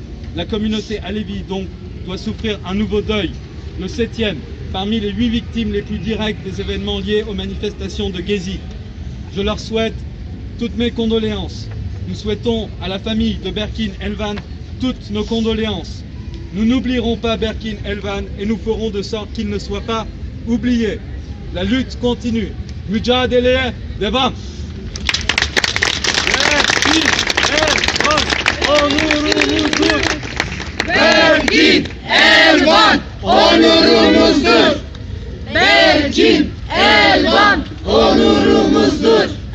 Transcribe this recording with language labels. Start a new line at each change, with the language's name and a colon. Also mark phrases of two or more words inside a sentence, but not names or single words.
French: La communauté Alevi donc doit souffrir un nouveau deuil, le 7e, parmi les 8 victimes les plus directes des événements liés aux manifestations de Gezi. Je leur souhaite toutes mes condoléances. Nous souhaitons à la famille de Berkin Elvan toutes nos condoléances. Nous n'oublierons pas Berkin Elvan et nous ferons de sorte qu'il ne soit pas oublié. La lutte continue.
Turkish: Mücadeleye devam. Berkin Elvan onurumuzdur. Berkin Elvan onurumuzdur.